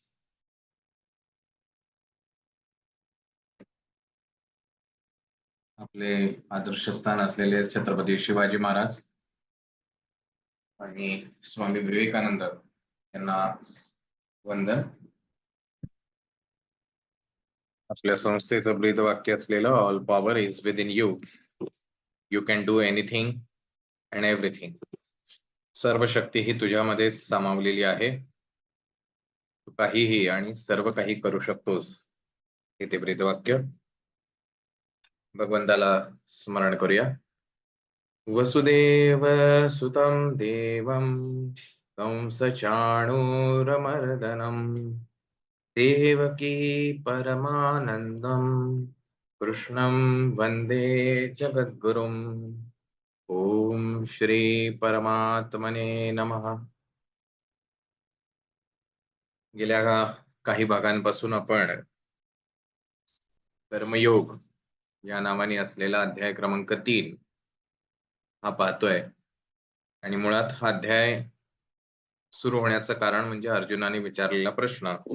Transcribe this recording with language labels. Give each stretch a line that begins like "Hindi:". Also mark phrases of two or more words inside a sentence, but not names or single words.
Marathi: आपले आदर्शस्थान असलेले छत्रपती शिवाजी महाराज आणि स्वामी विवेकानंद यांना वंदन। आपल्या संस्थेचं ब्रीदवाक्य असलेलं
English: All power is within you, you can do anything and everything.
Marathi: सर्व शक्ती ही तुझ्यामध्येच सामावलेली आहे, तू काहीही आणि सर्व काही करू शकतोस। हे ते ब्रीदवाक्य भगवंताला स्मरण करूया।
Sanskrit: वसुदेव सुतं देवं कंसचाणूरमर्दनं देवकी परमानंदं कृष्णं वंदे जगद्गुरुम्। ओम श्री परमात्मने नमः।
Marathi: गेल्या काही भागांपासून आपण कर्मयोग या नावाने असलेला अध्याय क्रमांक 3 हा पाहतोय आणि मुळात हा अध्याय सुरू होण्याचं कारण म्हणजे अर्जुनाने विचारलेला प्रश्न।